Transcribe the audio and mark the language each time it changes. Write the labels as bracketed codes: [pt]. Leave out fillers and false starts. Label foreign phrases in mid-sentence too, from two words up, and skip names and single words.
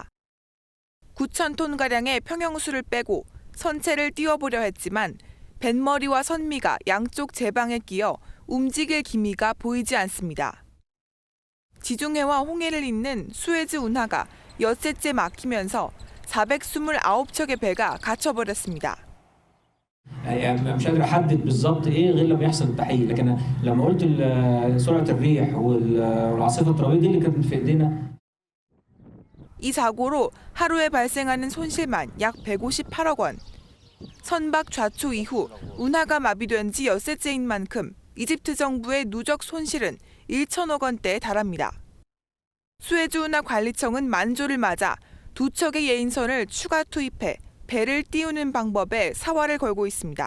[ko] 9,000톤가량의 평형수를 빼고 선체를 띄워보려 했지만 뱃머리와 선미가 양쪽 제방에 끼어 움직일 기미가 보이지 않습니다. 지중해와 홍해를 잇는 수에즈 운하가 엿새째 막히면서 429척의 배가 갇혀버렸습니다. [ar] مش قادر احدد بالظبط ايه غير لما يحصل التحقيق لكن لما قلت سرعه الريح والعاصفه الترابيه دي اللي كانت في ايدينا. [ko] 이 사고로 하루에 발생하는 손실만 약 158억 원. 선박 좌초 이후 운하가 마비된 지 엿새째인 만큼 이집트 정부의 누적 손실은 1천억 원대에 달합니다. 수에즈 운하 관리청은 만조를 맞아 2척의 예인선을 추가 투입해 배를 띄우는 방법에 사활을 걸고 있습니다.